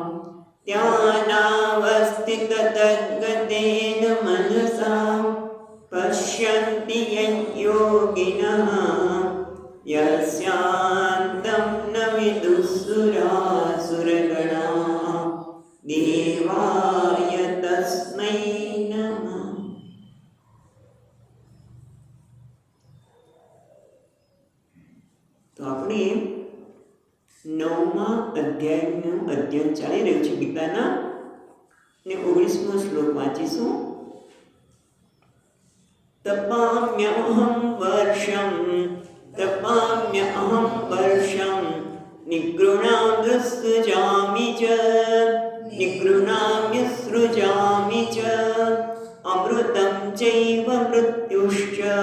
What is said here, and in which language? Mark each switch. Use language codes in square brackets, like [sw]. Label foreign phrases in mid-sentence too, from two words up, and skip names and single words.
[sa] ध्यानावस्थिततद्गतेन मनसा पश्यन्ति यं योगिनः यस्यान्तं न विदुःसुरासुरगणाः देवाय तस्मै नमः। [gu] तो આપણે નવમા અધ્યાયનું અધ્યયન ચાલી રહ્યું છે ગીતાના ને 19મો શ્લોક વાંચીશું। [sa] तपाम्यहं वर्षं निगृणाम्य सृजामि च अमृतं चैव मृत्युश्च